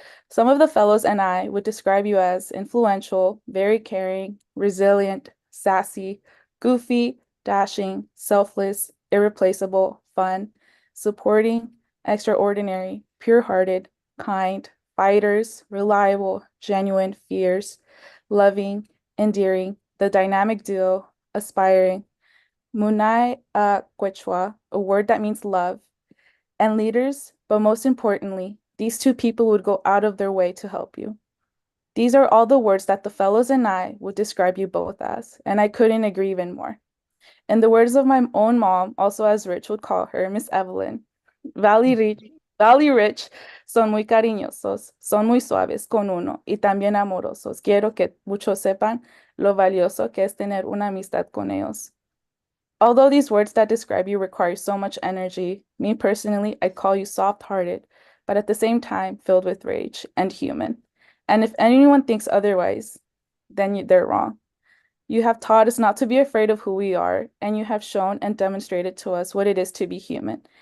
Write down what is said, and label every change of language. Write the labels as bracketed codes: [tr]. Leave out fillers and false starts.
[en] Some of the fellows and I would describe you as influential, very caring, resilient, sassy, goofy, dashing, selfless, irreplaceable, fun, supporting, extraordinary, pure-hearted, kind, fighters, reliable, genuine, fierce, loving, endearing, the dynamic duo, aspiring, Munai Quechua, a word that means love, and leaders, but most importantly, these two people would go out of their way to help you. These are all the words that the fellows and I would describe you both as, and I couldn't agree even more. In the words of my own mom, also as Rich would call her, Miss Evelyn, Valley Rich [es] son muy cariñosos, son muy suaves con uno y también amorosos. Quiero que muchos sepan lo valioso que es tener una amistad con ellos. [en] Although these words that describe you require so much energy, me personally, I call you soft-hearted, but at the same time filled with rage and human. And if anyone thinks otherwise, then they're wrong. You have taught us not to be afraid of who we are, and you have shown and demonstrated to us what it is to be human.